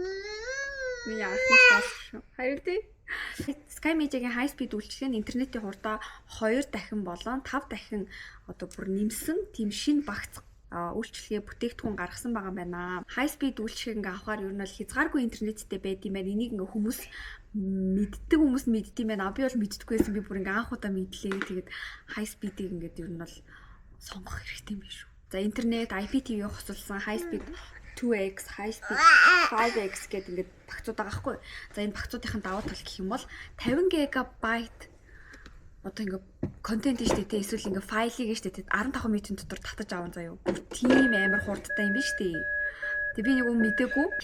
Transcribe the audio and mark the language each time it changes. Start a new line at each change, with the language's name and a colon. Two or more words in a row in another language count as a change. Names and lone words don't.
Mongolian: Миний анхны спонсор. Хайр тий. Sky Media-гийн High Speed үйлчилгээ нь интернетийн хурдаа 2 дахин болон 5 дахин одоо бүр нэмсэн тийм шинэ багц үйлчилгээ бүтээгдэхүүн гаргасан байгаа байна. High speed үйлчилгээг ингээ авахаар ер нь бол хязгааргүй интернеттэй байд юм байна. Энийг ингээ хүмүүс мэддэм байна. Би бол мэддэггүй байсан. Би бүр ингээ анх удаа мэдлээ. Тэгээд high speed-ийг ингээ ер нь бол сонгох хэрэгтэй юм биш үү. За интернет IPTV хоцолсон high speed 2x, high speed 5x гэдэг ингээ багцууд байгаа хгүй. За энэ багцуудын давуу тал гэх юм бол 50 GB одоо ингээ контент шүү дээ, эсвэл ингээ файлыг шүү дээ 15 минутын дотор татаж аван заяа. Бүр тийм амар хурдтай юм биш үү? Тэг би нэг юм мэдээгүй.